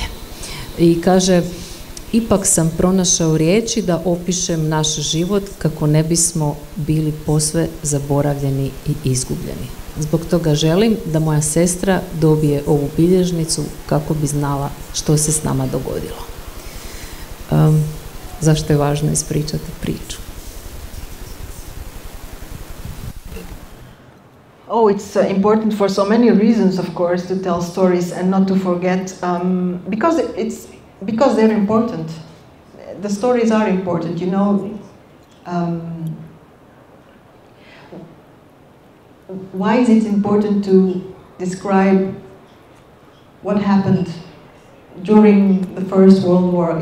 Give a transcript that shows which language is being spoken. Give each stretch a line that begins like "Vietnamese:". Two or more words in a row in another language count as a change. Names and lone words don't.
Croatian: I kaže, ipak sam pronašao riječi da opišem naš život kako ne bismo bili posve zaboravljeni I izgubljeni. Zbog toga želim da moja sestra dobije ovu bilježnicu kako bi znala što se s nama dogodilo. Zašto je važno ispričati priču?
English: Oh, it's important for so many reasons, of course, to tell stories and not to forget, because they're important. The stories are important, you know. Why is it important to describe what happened during the First World War?